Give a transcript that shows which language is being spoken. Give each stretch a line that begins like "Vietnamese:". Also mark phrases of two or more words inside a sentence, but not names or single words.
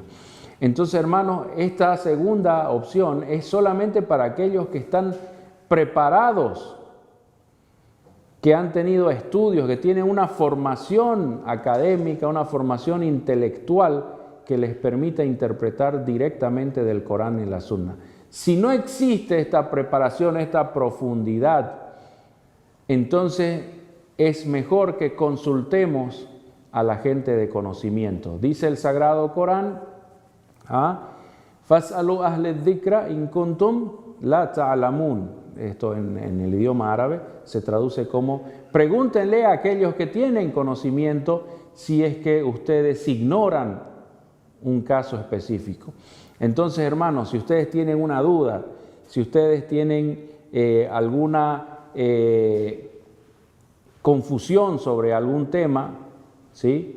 Spanish: Entonces, hermanos, esta segunda opción es solamente para aquellos que están preparados que han tenido estudios, que tienen una formación académica, una formación intelectual que les permita interpretar directamente del Corán y la Sunna. Si no existe esta preparación, esta profundidad, entonces es mejor que consultemos a la gente de conocimiento. Dice el Sagrado Corán,
Arabic: فاسألوا أهل الذكر إن كنتم لا تعلمون.
Spanish: Esto en el idioma árabe se traduce como pregúntenle a aquellos que tienen conocimiento si es que ustedes ignoran un caso específico. Entonces, hermanos, si ustedes tienen una duda, si ustedes tienen alguna confusión sobre algún tema, ¿sí?